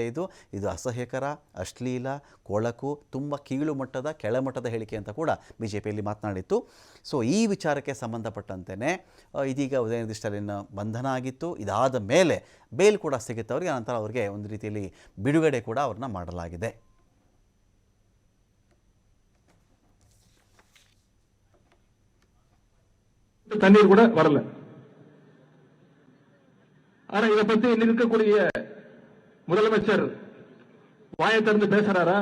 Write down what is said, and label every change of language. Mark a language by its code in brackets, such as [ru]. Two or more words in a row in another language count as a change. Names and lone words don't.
[kn] ಇದು ಅಸಹ್ಯಕರ, ಅಶ್ಲೀಲ, ಕೊಳಕು, ತುಂಬ ಕೀಳು ಮಟ್ಟದ, ಕೆಳಮಟ್ಟದ ಹೇಳಿಕೆ ಅಂತ ಕೂಡ BJPಯಲ್ಲಿ ಮಾತನಾಡಿತ್ತು. ಸೊ ಈ ವಿಚಾರಕ್ಕೆ ಸಂಬಂಧಪಟ್ಟಂತೆಯೇ ಇದೀಗ ಉದಯನಿಧಿ ಸ್ಟಾಲಿನ್ ಬಂಧನ ಆಗಿತ್ತು. ಇದಾದ ಮೇಲೆ ಬೇಲ್ ಕೂಡ ಸಿಗುತ್ತೆ ಅವರಿಗೆ. ಆನಂತರ ಅವರಿಗೆ ಒಂದು ರೀತಿಯಲ್ಲಿ ಬಿಡುಗಡೆ ಕೂಡ ಅವ್ರನ್ನ ಮಾಡಲಾಗಿದೆ. [ta] தண்ணீர் கூட வரல. ஆனா இதை பத்தி இருக்கக்கூடிய முதலமைச்சர் வாயை திறந்து பேசுறாரா?